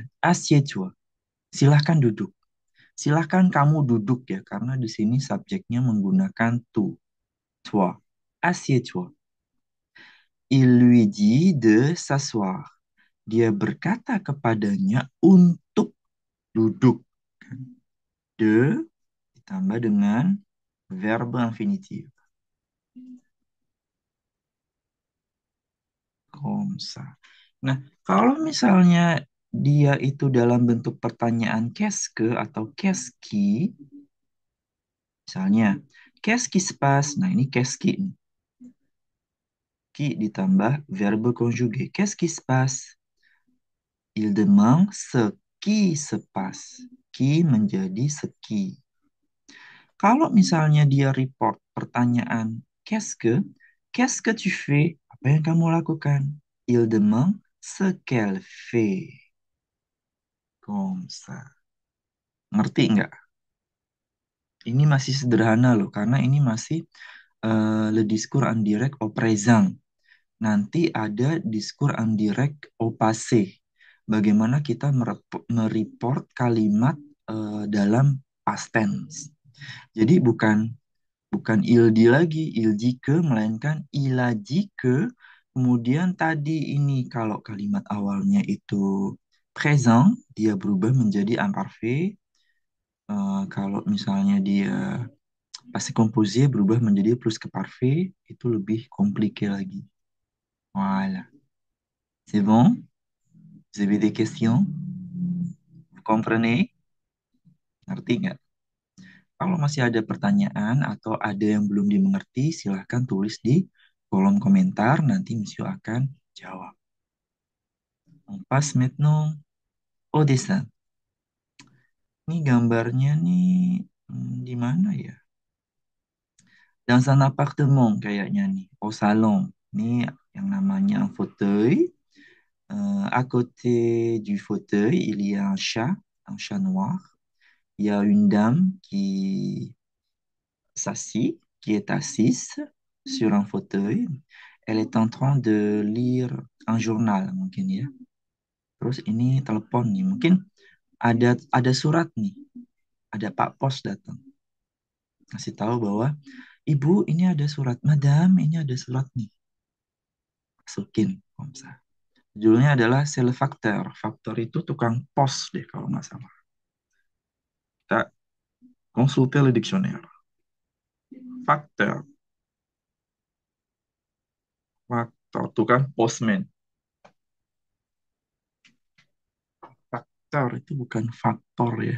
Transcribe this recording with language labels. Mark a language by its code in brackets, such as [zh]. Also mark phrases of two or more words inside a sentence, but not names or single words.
[fr] Assieds-toi. [id] Silahkan duduk. Silahkan kamu duduk ya, karena di sini subjeknya menggunakan [fr] tu, toi. Assieds-toi. Il lui dit de s'asseoir. [id] Dia berkata kepadanya untuk duduk. De ditambah dengan [fr] verbe infinitif. Comme ça. [id] Nah, kalau misalnya dia itu dalam bentuk pertanyaan [fr] qu'est-ce que [id] atau [fr] qu'est-ce qui, [id] misalnya, [fr] qu'est-ce qui se passe? [id] Nah, ini [fr] qu'est-ce qui. [id] Qui ditambah [fr] verbe conjugué. Qu'est-ce qui se passe? Il demande ce qui se passe. [id] Qui menjadi [fr] ce qui. [id] Kalau misalnya dia report pertanyaan [fr] qu'est-ce que tu fais? [id] Apa yang kamu lakukan? [fr] Il demande ce qu'elle fait. Comme ça. [id] Ngerti nggak? Ini masih sederhana loh, karena ini masih [fr] le discours indirect au présent. [id] Nanti ada [fr] discours indirect au passé. [id] Bagaimana kita mereport kalimat dalam [en] past tense. [id] Jadi bukan bukan [fr] il dit [id] lagi, [fr] il dit que, [id] melainkan [fr] il a dit que. [id] Kemudian tadi ini kalau kalimat awalnya itu présent, dia berubah menjadi imparfait. Kalau misalnya dia [fr] passé composé [id] berubah menjadi [fr] plus ke parfait, [id] itu lebih compliqué lagi. [fr] Voilà. C'est bon? Vous avez des questions? Vous comprenez? [id] Ngerti nggak? Kalau masih ada pertanyaan atau ada yang belum dimengerti, silahkan tulis di kolom komentar. Nanti Monsieur akan jawab. [fr] On passe maintenant au dessin. [id] Ini gambarnya nih di mana ya? [fr] Dans un appartement [id] kayaknya nih. [fr] Au salon. [id] Ini yang namanya [fr] un fauteuil. À côté du fauteuil, il y a un chat noir. Il y a une dame qui est assise sur un fauteuil. Elle est en train de lire un journal [id] mungkin ya. Terus ini telepon nih, mungkin ada surat nih, ada Pak Pos datang, kasih tahu bahwa Ibu ini ada surat, Madam ini ada surat nih, masukin, Komsa. Judulnya adalah [fr] C'est le facteur. [id] Faktor itu tukang pos deh kalau nggak salah. [fr] Kita konsulter le dictionnaire. [id] Faktor, faktor tukang postman. Faktor itu bukan faktor ya.